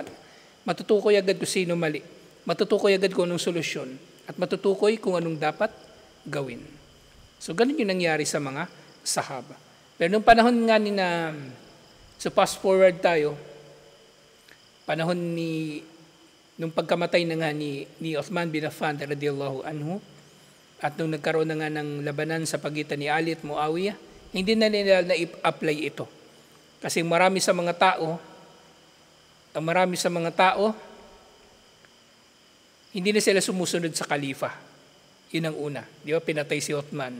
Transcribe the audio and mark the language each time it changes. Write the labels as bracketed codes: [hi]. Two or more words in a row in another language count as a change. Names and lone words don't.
[tl] Matutukoy agad kung sino mali. Matutukoy agad kung anong solusyon. At matutukoy kung anong dapat gawin. So, ganun yung nangyari sa mga sahaba. Pero nung panahon nga so [en] fast forward [tl] tayo, panahon nung pagkamatay na nga ni Uthman bin Affan [ar] رضي الله عنه, [tl] at nung nagkaroon na nga ng labanan sa pagitan ni Ali at Muawiyah, hindi na nila na-apply ito. Kasi marami sa mga tao, hindi na sila sumusunod sa khalifa. Yun ang una. Di ba? Pinatay si Uthman.